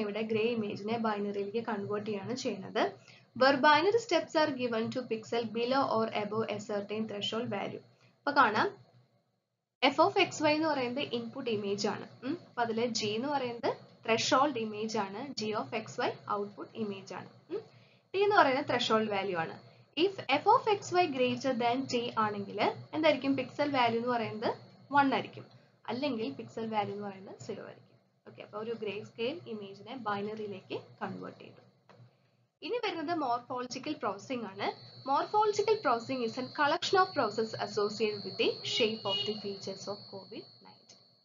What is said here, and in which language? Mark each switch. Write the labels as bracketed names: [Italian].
[Malayalam] ഇവിടെ grey ഇമേജിനെ ബൈനറിയിലേക്ക് convert ചെയ്യാണ് ചെയ്യുന്നത്. [English] Where binary steps are given to pixel below or above a certain threshold value. [Malayalam] അപ്പൊ കാണാം f of xy എന്ന് പറയുന്നത് ഇൻപുട്ട് ഇമേജ് ആണ്. അപ്പൊ അതില് g എന്ന് പറയുന്നത് ത്രെഷോൾഡ് ഇമേജ് ആണ്, g of xy output image ആണ്. t എന്ന് പറയുന്നത് ത്രെഷോൾഡ് വാല്യൂ ആണ്. [English] if f of xy greater than t [Malayalam] ആണെങ്കിൽ എന്തായിരിക്കും? പിക്സൽ വാല്യൂ എന്ന് പറയുന്നത് 1 ആയിരിക്കും, അല്ലെങ്കിൽ പിക്സൽ വാല്യൂ എന്ന് പറയുന്നത് 0 ആയിരിക്കും. ഓക്കെ, അപ്പൊ ഒരു ഗ്രേ സ്കെയിൽ ഇമേജിനെ ബൈനറിയിലേക്ക് കൺവേർട്ട് ചെയ്തു. ഇനി വരുന്നത് മോർഫോളജിക്കൽ പ്രോസസ്സിംഗ് ആണ്. [English] Morphological processing is an collection of process associated with the shape of the features of COVID-19.